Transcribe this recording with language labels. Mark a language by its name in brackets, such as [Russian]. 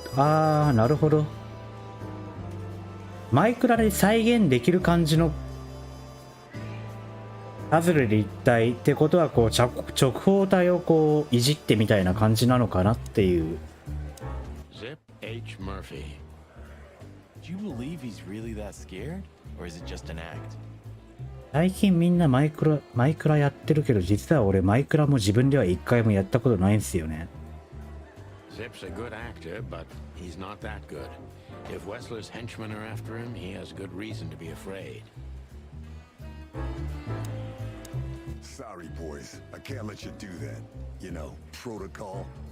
[Japanese] あーなるほど。マイクラで再現できる感じのパズルで一体ってことはこう直方体をこういじってみたいな感じなのかなっていう。 [English] Zip H. Murphy. Do you believe he's really that scared? Or is it just an act? [Japanese] 最近みんなマイクラやってるけど実は俺マイクラも自分では一回もやったことないんですよね。 [English] Zip's a good actor, but he's not that good. If Wessler's henchmen are after him, he has good reason to be afraid. Sorry, boys. I can't let you do that. You know, protocol.